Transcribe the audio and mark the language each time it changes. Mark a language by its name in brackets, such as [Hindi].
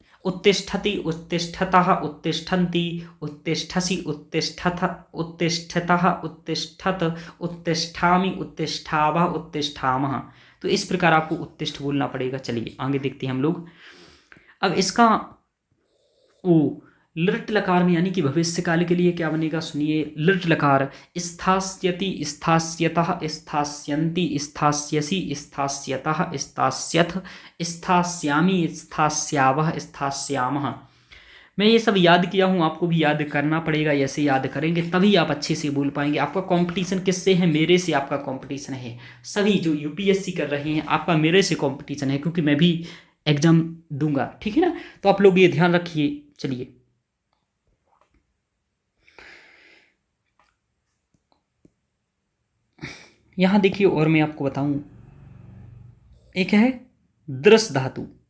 [Sanskrit] उत्तिष्ठति उत्तिष्ठतः उत्तिष्ठन्ति, उत्तिष्ठसि उत्तिष्ठथ उत्तिष्ठतः उत्तिष्ठत, उत्तिष्ठामि उत्तिष्ठावः उत्तिष्ठामः। [Hindi] तो इस प्रकार आपको उत्तिष्ठ बोलना पड़ेगा। चलिए आगे देखते हैं हम लोग। अब इसका ओ लृट लकार में यानी कि भविष्य काल के लिए क्या बनेगा, सुनिए। [Sanskrit] लृट लकार स्थास्यति स्थास्यतः स्थास्यन्ति स्थास्यसि स्थास्यतः स्थास्यथ, स्थास्यामि स्थास्यावः स्थास्यामः। [Hindi] मैं ये सब याद किया हूँ, आपको भी याद करना पड़ेगा। ऐसे याद करेंगे तभी आप अच्छे से बोल पाएंगे। आपका कंपटीशन किससे है, मेरे से आपका कंपटीशन है। सभी जो यूपीएससी कर रहे हैं आपका मेरे से कंपटीशन है, क्योंकि मैं भी एग्जाम दूंगा, ठीक है ना। तो आप लोग ये ध्यान रखिए। चलिए यहां देखिए, और मैं आपको बताऊं, एक है दृस धातु।